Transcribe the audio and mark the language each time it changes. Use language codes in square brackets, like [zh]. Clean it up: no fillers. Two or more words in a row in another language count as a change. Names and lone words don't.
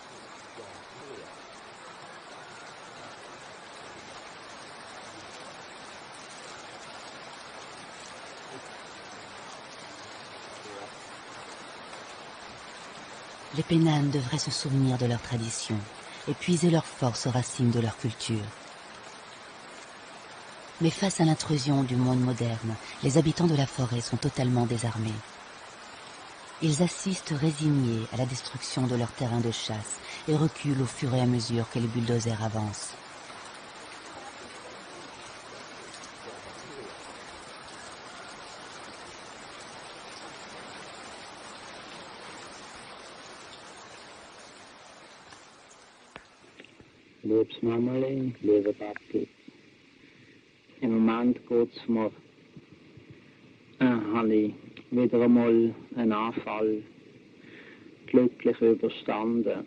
[fr] Les Pénanes devraient se souvenir de leurs traditions et puiser leur force aux racines de leur culture. Mais face à l'intrusion du monde moderne, les habitants de la forêt sont totalement désarmés. Ils assistent résignés à la destruction de leurs terrains de chasse et reculent au fur et à mesure que les bulldozers avancent. [de] Liebes Mammerli, lieber Papi, im Moment geht's mir, habe ich wieder einmal einen Anfall glücklich überstanden.